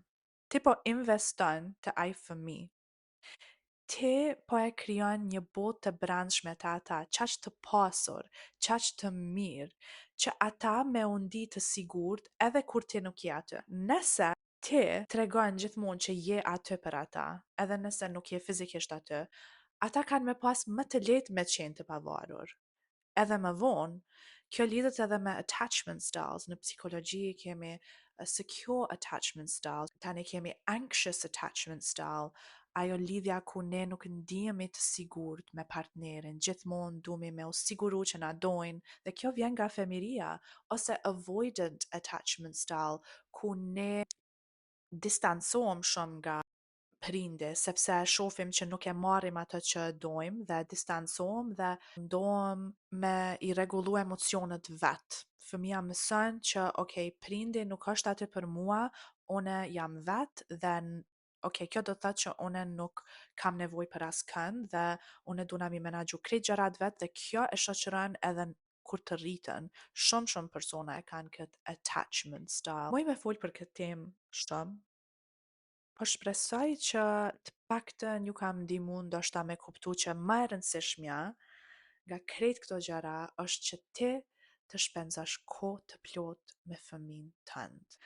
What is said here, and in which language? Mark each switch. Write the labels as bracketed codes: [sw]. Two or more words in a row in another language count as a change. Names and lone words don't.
[sq] Ti po investon të ai fëmi. Ti po e krijon një botë të brendshme të ata, qaq të pasur, qaq të mirë, që ata me u ndi të sigurt edhe kur ti nuk je aty. Nëse ti tregon gjithmonë që je aty për ata, edhe nëse nuk je fizikisht aty, ata kanë me pas më të lehtë me qenë të pavarur. Edhe më vonë, kjo lidhet edhe me [en] attachment styles. [sq] Në psikologji kemi [en] a secure attachment style, [sq] tani kemi [en] anxious attachment style, [sq] ajo lidhja ku ne nuk ndihemi të sigurt me partnerin, gjithmonë duhemi me u siguru që na dojnë, dhe kjo vjen nga fëmiria, ose [en] avoidant attachment style, [sq] ku ne distancohem shumë nga prindi, sepse shohim që nuk e marrim atë që dojmë dhe distancohem dhe mundohem me i rregullu emocionet vet. Fëmia mëson që okay, prindi nuk është aty për mua, une jam vet dhe okay, kjo do të thotë që une nuk kam nevojë për askënd dhe une duna mi menaxhu krejt gjërat vet, dhe kjo e shoqëron edhe kur të rritën. Shumë persona e kanë këtë [en] attachment style. [sq] Muj me fol për këtë temë shumë, po shpresoj që të paktën ju kam ndihmu ndoshta me kuptu që më e rëndësishmja nga krejt këto gjëra është që ti të shpenzosh kohë të plot me fëmin tënd.